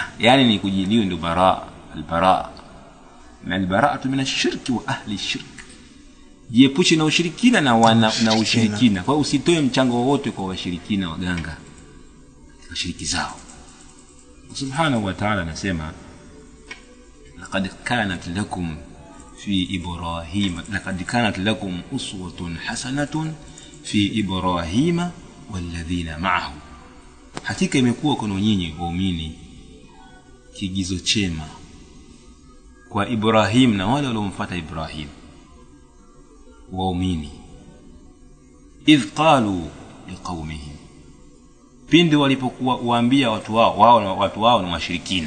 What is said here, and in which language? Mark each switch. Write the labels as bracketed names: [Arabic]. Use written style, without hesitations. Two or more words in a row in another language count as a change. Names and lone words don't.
[Swahili] Yani ni kujiliwa ndio albaraa. Na [Arabic] البراءة من الشرك وأهل الشرك. [Swahili] Jiepushe na ushirikina na ushirikina. Kwa hiyo usitoe mchango wowote kwa washirikina waganga katika shiriki zao. [Arabic] سبحانه وتعالى [Swahili] anasema [Arabic] لقد كانت لكم أسوة حسنة في إبراهيم والذين معه. [Swahili] Hakika imekuwa kwenu nyinyi waumini kigizo chema kwa Ibrahim na wale waliomfuata Ibrahim waumini. [Arabic] إذ قالوا لقومهم, [Swahili] pindi walipokuwa waambia watu wao ni washirikina.